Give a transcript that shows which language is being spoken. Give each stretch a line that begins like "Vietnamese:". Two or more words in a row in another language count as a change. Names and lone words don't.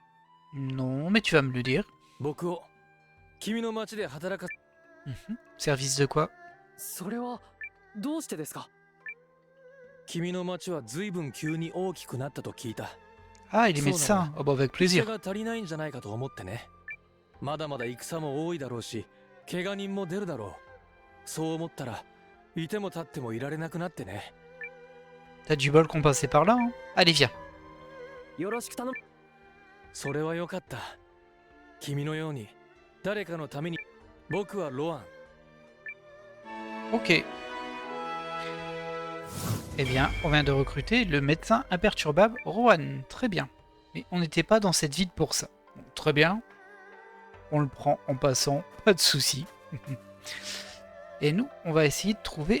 French: Non, mais tu vas me le dire.
Japanese: 僕を君の町で働か
French: Mhm. Service de quoi?
Japanese: それはどうしてですか？君の町は随分急に大きくなったと聞いた。
French: Ah, il est médecin. Oh bah avec
Japanese: 医者
French: plaisir.
Japanese: が足りないんじゃないかと思ってね。まだまだ戦も多いだろうし、怪我人も出るだろう。そう思ったらいても立ってもいられなくなってね。
French: T'as du bol qu'on passait par là, hein. Allez, viens.
Japanese: よろしく頼む。それはよかった。君のように誰かのために。僕はロアン。
French: Ok. Eh bien, on vient de recruter le médecin imperturbable Rohan. Très bien. Mais on n'était pas dans cette ville pour ça. Bon, très bien. On le prend en passant, pas de souci. Et nous, on va essayer de trouver...